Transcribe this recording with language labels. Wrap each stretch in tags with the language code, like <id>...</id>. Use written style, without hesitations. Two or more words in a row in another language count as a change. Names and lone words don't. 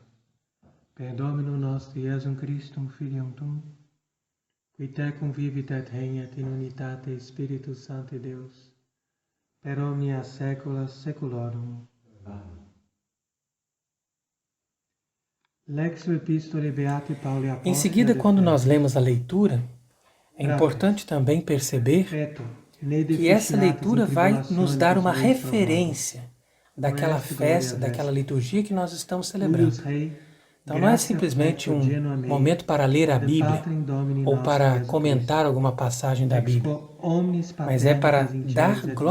<la>Per Dominum nostrum Iesum Christum, Filium tuum, qui tecum vivit et regnat in unitate Spiritus Sancti Deus, per omnia saecula saeculorum. Amen. Lexio Epistolae Beati Pauli Apostoli.</la> <pt>Em seguida, quando nós lemos a leitura, é importante também perceber que essa leitura vai nos dar uma referência daquela festa, daquela liturgia que nós estamos celebrando. Então não é simplesmente um momento para ler a Bíblia ou para comentar alguma passagem da Bíblia, mas é para dar glória</pt>